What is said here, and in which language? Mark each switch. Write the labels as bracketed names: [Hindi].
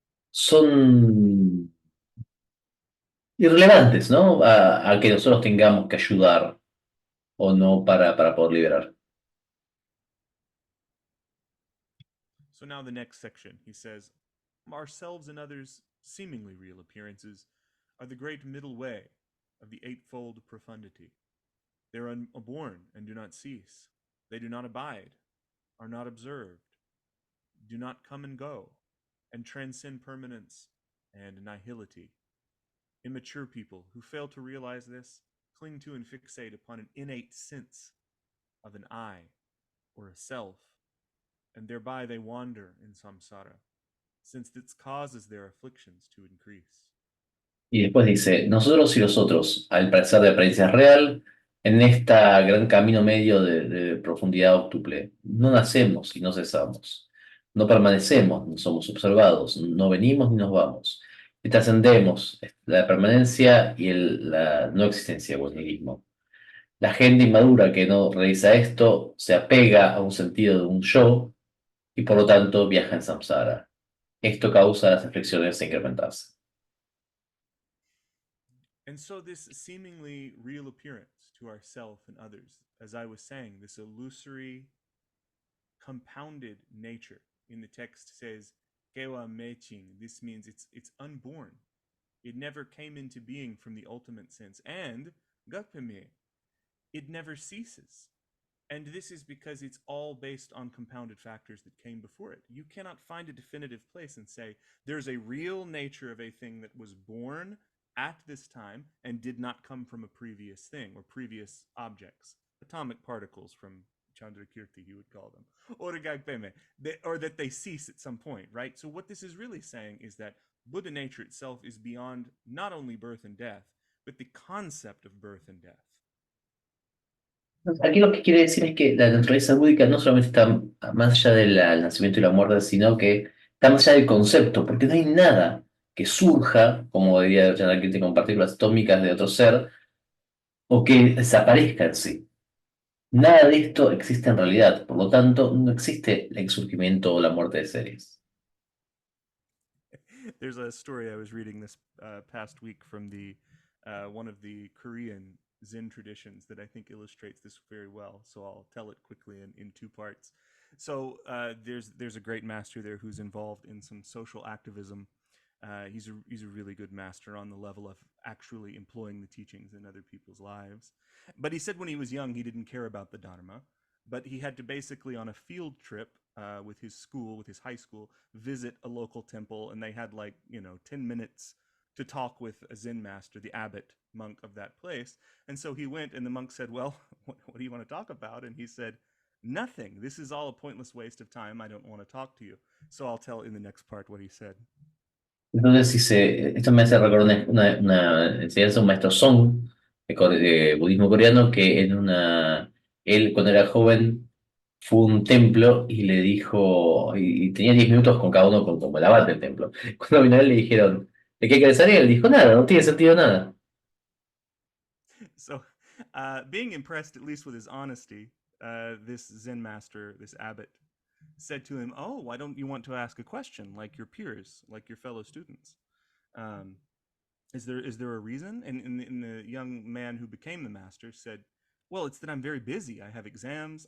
[Spanish] son irrelevantes, ¿no? A que nosotros tengamos que ayudar o no para poder liberar. [English] So now the next section, he says, ourselves and others' seemingly real appearances are the great middle way of the eightfold profundity. They are unborn and do not cease. They do not abide, are not observed, do not come and go, and transcend permanence and nihility. Immature people who fail to realize this cling to and fixate upon an innate sense of an I or a self, and thereby they wander in samsara, since this causes their afflictions to increase. [Spanish] Y después dice, nosotros y los otros, al parecer de apariencia real, en este gran camino medio de profundidad octuple, no nacemos y no cesamos, no permanecemos, no somos observados, no venimos ni nos vamos, y trascendemos la permanencia y la no existencia o el nihilismo. La gente inmadura que no realiza esto se apega a un sentido de un yo y por lo tanto viaja en samsara. Esto causa las aflicciones a incrementarse. [English] And so, this seemingly real appearance to ourself and others, as I was saying, this illusory, compounded nature in the text says, Kewa Meching. This means it's unborn. It never came into being from the ultimate sense. And Gakpeme, it never ceases. And this is because it's all based on compounded factors that came before it. You cannot find a definitive place and say there's a real nature of a thing that was born at this time and did not come from a previous thing or previous objects. Atomic particles from Chandrakirti, he would call them. Or that they cease at some point, right? So what this is really saying is that Buddha nature itself is beyond not only birth and death, but the concept of birth and death. [Spanish] Aquí lo que quiere decir es que la naturaleza búdica no solamente está más allá del nacimiento y la muerte, sino que está más allá del concepto, porque no hay nada que surja, como diría Chandrakirti, con partículas atómicas de otro ser, o que desaparezca en sí. Nada de esto existe en realidad, por lo tanto, no existe el surgimiento o la muerte de seres. [English] There's a story I was reading this past week from the one of the Korean Zen traditions that I think illustrates this very well. So I'll tell it quickly in two parts. So there's a great master there who's involved in some social activism. He's a really good master on the level of actually employing the teachings in other people's lives. But he said when he was young he didn't care about the Dharma, but he had to basically on a field trip with his school, with his high school, visit a local temple, and they had 10 minutes to talk with a Zen master, the abbot monk of that place. And so he went, and the monk said, well, what do you want to talk about? And he said, nothing. This is all a pointless waste of time. I don't want to talk to you. So I'll tell in the next part what he said. [Spanish] Entonces dice, esto me hace recordar una enseñanza de un maestro Song de budismo coreano que él cuando era joven fue a un templo y le dijo, y tenía 10 minutos con cada uno como el abad del templo. Cuando vino a él le dijeron, ¿de qué querés salir? Él dijo, nada, no tiene sentido nada. [English] So, being impressed at least with his honesty, this Zen master, this abbot, said to him, oh, why don't you want to ask a question like your peers, like your fellow students? Is there a reason? And the young man who became the master said, well, it's that I'm very busy. I have exams.